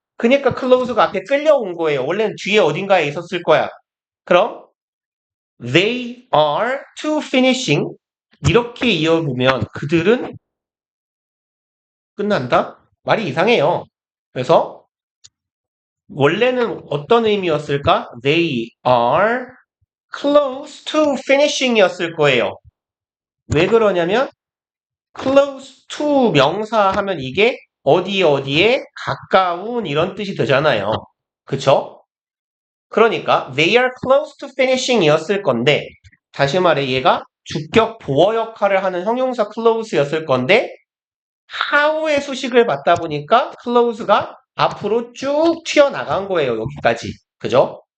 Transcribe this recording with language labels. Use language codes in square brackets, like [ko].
[ko] 그러니까 close가 앞에 끌려온 거예요. 원래는 뒤에 어딘가에 있었을 거야. 그럼 [en] they are to finishing [ko] 이렇게 이어보면 그들은 끝난다? 말이 이상해요. 그래서 원래는 어떤 의미였을까? [en] They are close to finishing [ko] 이었을 거예요. 왜 그러냐면 close to 명사 하면 이게 어디에 가까운 이런 뜻이 되잖아요. 그쵸? 그러니까 [en] they are close to finishing [ko] 이었을 건데 다시 말해 얘가 주격 보어 역할을 하는 형용사 close였을 건데 how의 수식을 받다 보니까 close가 앞으로 쭉 튀어나간 거예요. 여기까지. 그죠?